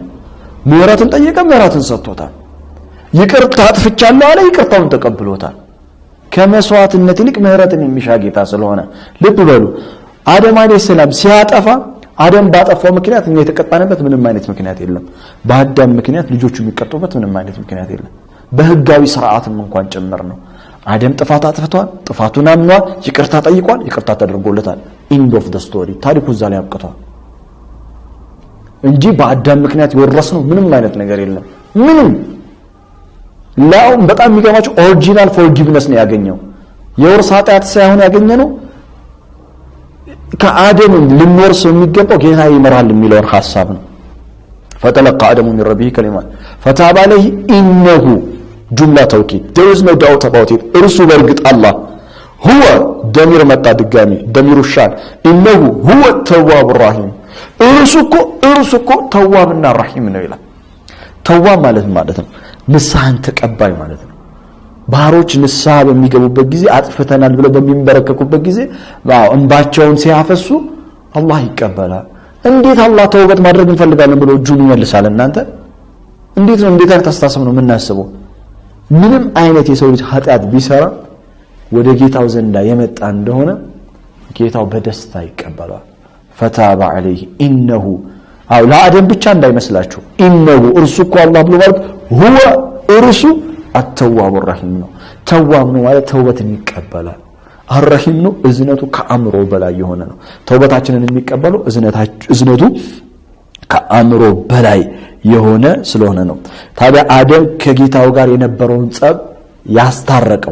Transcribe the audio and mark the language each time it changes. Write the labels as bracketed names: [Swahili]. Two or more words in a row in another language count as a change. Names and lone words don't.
[Amharic] ምህረትን ጠየቀ ምህረትን ሰጥቶታል ይቅርታ አጥፍቻለሁ አለ ይቅርታውን ተቀብሎታል ከመስዋዕትነት ይልቅ ምህረትን የሚሻ ጌታ ስለሆነ ልብ በሉ አደም [Arabic] عليه السلام [Amharic] ሲያጠፋ አደም ባጠፋው ምክንያት እኛ የተቀጣንበት ምንም አይነት ምክንያት የለም በአዳም ምክንያት ልጆቹ የሚቀጡበት ምንም አይነት ምክንያት የለም በህጋዊ ስርዓትም እንኳን ጭምር ነው አደም ጥፋት አጥፍቷል ጥፋቱን አምኗል ይቅርታ ጠይቋል ይቅርታ ተደርጎለታል [English] end of the story [Amharic] ታሪኩ እዛ ላይ አብቅቷል እንጂ በአዳም ምክንያት የወረስነው ምንም አይነት ነገር የለም ምንም ላው በጣም የሚገርማችሁ [English] original forgiveness [Amharic] ነው ያገኘው የውርስ ኃጢያት ሳይሆን ያገኘነው ከአደም ልንወርስ የሚገባው ጌታ ይመራል የሚለው ሐሳብ ነው [Arabic] فتلقى آدم من ربه كلمات فتاب عليه إنه جملة توكيد [English] there is no doubt about it [Amharic] እርሱ በርግጥ አላህ [Arabic] هو ضمير متى دغامي ضمير الشان إنه هو التواب الرحيم [Amharic] እርሱ እኮ ተዋብና ረሂም ነው ይላል ተዋብ ማለት ነው ንስሐን ተቀባይ ማለት ነው ባሮች ንስሐ በሚገቡበት ጊዜ አጥፍተናል ብለው በሚንበረከኩበት ጊዜ እንባቸውን ሲያፈሱ አላህ ይቀበላል እንዴት አላህ ተውበት ማድረግ እንፈልጋለን ብሎ እጁን ይመልሳል እናንተ እንዴት አይነት አስተሳሰብ ነው የምናስበው ምንም አይነት የሰው ልጅ ኃጢያት ቢሰራ ወደ ጌታው ዘንዳ የመጣ እንደሆነ ጌታው በደስታ ይቀበላል [Arabic] فتاب عليه إنه [Amharic] አው ለአደም ብቻ እንዳይመስላችሁ إنه እርሱ እኮ አላህ ብሎ ማለት هو እርሱ [Arabic] التواب الرحيم [Amharic] ነው ተዋብ ነው ማለት ተውበትን ይቀበላል الرحيم ነው እዝነቱ ከአምሮ በላይ የሆነ ነው ተውበታችንን የሚቀበለው እዝነቱ ከአምሮ በላይ የሆነ ስለሆነ ነው ታዲያ አደም ከጌታው ጋር የነበረውን ጸብ ያስታረቀው